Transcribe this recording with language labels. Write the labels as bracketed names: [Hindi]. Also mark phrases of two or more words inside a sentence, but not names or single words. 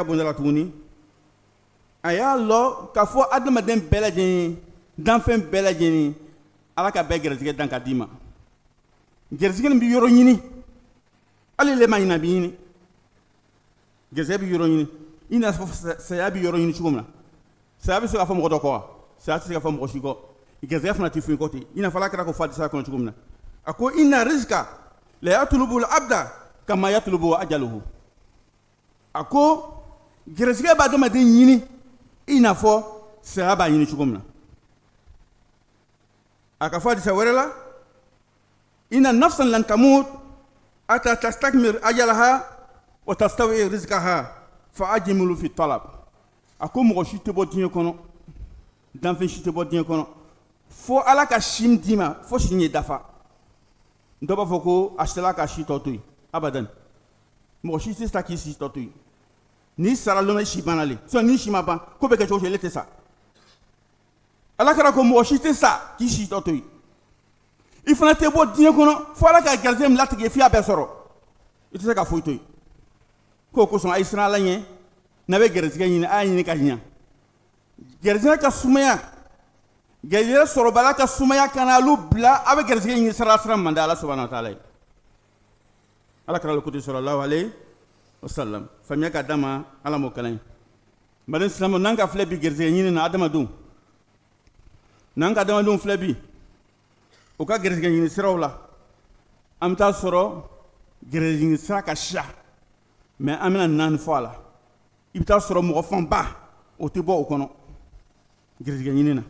[Bambara] bonda la tuguni a y'a lɔ k'a fɔ adamaden bɛɛ lajɛlen danfɛn bɛɛ lajɛlen ala ka bɛɛ garisɛgɛ dan ka d'i ma garisɛgɛ nin bɛ yɔrɔ ɲini hali le ma ɲina bi ɲini garisɛgɛ bɛ yɔrɔ ɲini i n'a fɔ saya bɛ yɔrɔ ɲini cogo min na saya bɛ se ka fɔ mɔgɔ dɔ kɔ wa saya tɛ se ka fɔ mɔgɔ si kɔ garisɛgɛ fana tɛ foyi kɔ ten i n'a fɔ ala kɛra ko fɔ hadisa kɔnɔ cogo min na a ko [Arabic] إن الرزق ليطلب العبد كما يطلب أجله [Bambara] a ko garisɛgɛ b'a adamaden ɲini i n'a fɔ saya b'a ɲini cogo min na aka fadi sa wérela [Arabic] إن نفسا لن تموت حتى تستكمل أجلها وتستوعب رزقها فأجملوا في الطلب [Bambara] ako mo shi te bo diɲɛ kɔnɔ danfɛn si te bɔ diɲɛ kɔnɔ fo ala ka sim dima fo si ɲɛ dafa dɔ b'a fɔ ko a sela ka si tɔ to yen abadan mɔgɔ si tɛ se k'i si tɔ to yen n'i sara lɔnà si banna le sinon n'i si ma ban ko bɛ kɛ cogo o cogo ele tɛ sa ala kɛra ko mɔgɔ si tɛ sa k'i si tɔ to yen i fana tɛ bɔ diɲɛ kɔnɔ fo ala ka garijɛgɛ min latigɛ f'i y'a bɛɛ sɔrɔ i tɛ se ka foyi to yen k'o kosɔn a ye siran ala ɲɛ n'a bɛ garijɛgɛ ɲini a y'a ɲini ka ɲɛ garijɛgɛ ka sumaya garijɛgɛ sɔrɔbala ka sumaya kana olu bila a bɛ garijɛgɛ ɲini sira man di ala [Arabic] سبحانه وتعالى [Bambara] ye ala kɛra ko [Arabic] صلى الله عليه وسلم [Bambara] faamuya ka d'a ma ala m'o kalan ye bari silamɛ n'an ka filɛ bi garijɛgɛ ɲini na adamadenw n'an ka adamadenw filɛ bi o ka garijɛgɛ ɲini siraw la an bɛ taa sɔrɔ garijɛgɛ ɲini sira ka siya mais an bɛna naani fɔ a la i bɛ taa sɔrɔ mɔgɔ fanba o tɛ bɔ o kɔnɔ garijɛgɛ ɲini na